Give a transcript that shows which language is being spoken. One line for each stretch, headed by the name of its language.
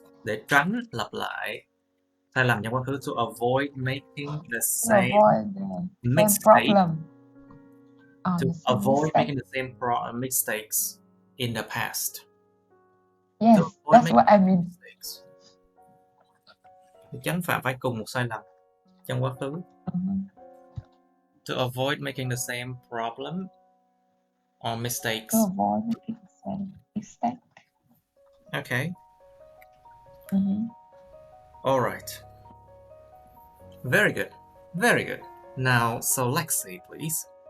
Vietnamese: Để tránh lặp lại sai lầm trong quá khứ.
English: To avoid making the same mistake. To avoid making the same mistakes in the past. Yes, that's what I mean.
Vietnamese: Để tránh phạm phải cùng một sai lầm trong quá khứ.
English: To avoid making the same problem or mistakes. To avoid making the same mistake. Okay. All right. Very good. Very good. Now, so Lexi, please.